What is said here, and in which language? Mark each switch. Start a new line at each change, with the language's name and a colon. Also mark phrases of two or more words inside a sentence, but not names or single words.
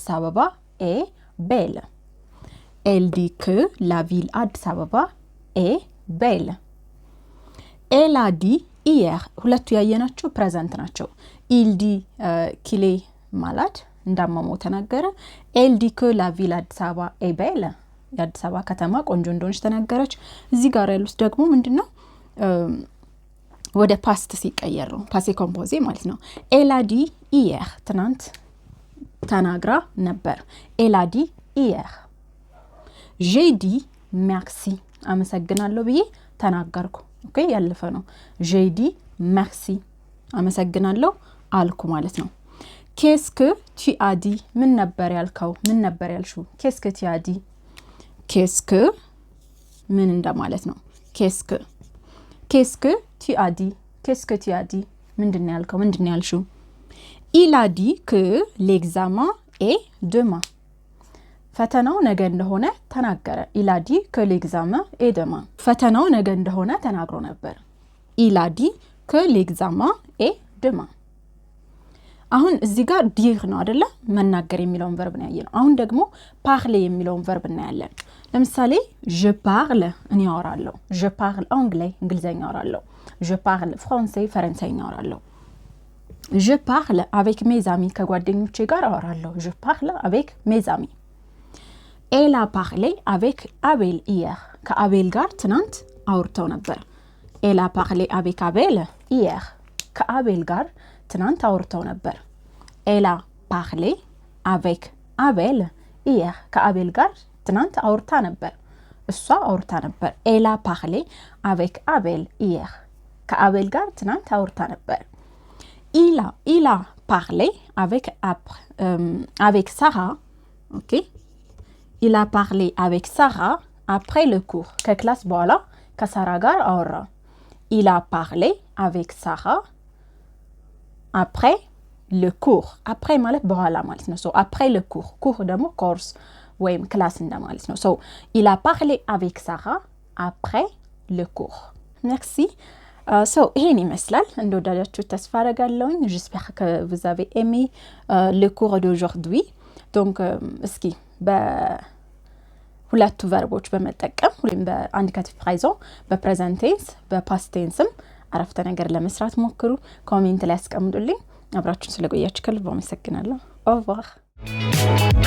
French: አበባ est belle elle dit que la ville አዲስ አበባ est belle elle a dit hier
Amharic: ሁለቱ ያየናቸው ፕሬዘንት ናቸው
French: il dit qu'il est malade
Amharic: እንዳመመው ተናገረ
French: elle dit que la ville አዲስ አበባ est belle
Amharic: የአዲስ አበባ ከተማ ቆንጆ እንደሆነች ተናገረች እዚህ ጋር ያሉት ደግሞ ምንድነው ወደ ፓስት ሲቀየር ነው
French: passé composé
Amharic: ማለት ነው
French: elle a dit hier
Amharic: ትናንት ተናግራ ነበር
French: elle a dit hier j'ai dit merci
Amharic: አመሰግናለሁ ብዬ ተናገርኩ ኦኬ ያለፈ ነው
French: j'ai dit merci
Amharic: አመሰግናለሁ አልኩ ማለት ነው
French: qu'est-ce que tu as dit
Amharic: ምን ነበር ያልከው ምን ነበር ያልሽው
French: qu'est-ce que tu as dit qu'est-ce que
Amharic: ምን እንደማለት ነው
French: qu'est-ce que tu as dit qu'est-ce que tu as dit
Amharic: ምንድነው ያልከው ምንድነው ያልሽው
French: il a dit que l'examen est demain
Amharic: ፈተናው ነገ እንደሆነ ተናገረ
French: il a dit que l'examen est demain
Amharic: ፈተናው ነገ እንደሆነ ተናግሮ ነበር
French: il a dit que l'examen est demain
Amharic: አሁን እዚህ ጋር dire ነው አይደለ መናገር የሚለውን verb ነው ያየነው አሁን ደግሞ parler የሚለውን verb እናያለን ለምሳሌ
French: je parle
Amharic: እኔ አወራለሁ
French: je parle anglais
Amharic: እንግሊዘኛ አወራለሁ
French: je parle français
Amharic: ፈረንሳይኛ አወራለሁ
French: je parle avec mes amis
Amharic: ከጓደኞቼ ጋር አወራለሁ
French: je parle avec mes amis elle a parlé avec Abel hier
Amharic: ከአቤል ጋር ትናንት አውርተው ነበር
French: elle a parlé avec Abel hier
Amharic: ከአቤል ጋር ትናንት አውርተው ነበር
French: elle a parlé avec Abel hier
Amharic: ከአቤል ጋር ትናንት አውርታ ነበር እሷ አውርታ ነበር
French: elle a parlé avec Abel hier
Amharic: ከአቤል ጋር ትናንት አውርታ ነበር
French: il a parlé avec Sarah OK il a parlé avec Sarah après le cours
Amharic: ከክላስ በኋላ ከሳራ ጋር አወራ
French: il a parlé avec Sarah après le cours après
Amharic: ማለት በኋላ ማለት ነው
French: so après le cours ደግሞ course
Amharic: ወይም ክላስ እንደማለት ነው
French: so il a parlé avec Sarah après le cours merci so
Amharic: ይሄን ይመስላል እንደወዳጃችሁ ተስፋ አደርጋለሁ
French: j'espère que vous avez aimé le cours d'aujourd'hui donc እስኪ
Amharic: ሁለቱ ቨርቦች በመጠቀም ሁሉም በኢንዲኬቲቭ ፕሬዘንት በፕሬዘንት ቴንስ በፓስት ቴንስም አረፍተ ነገር ለመስራት ሞክሩ ኮሜንት ላይ አስቀምጡልኝ አብራችሁን ስለቆያችሁ ከልብ አመሰግናለሁ
French: au revoir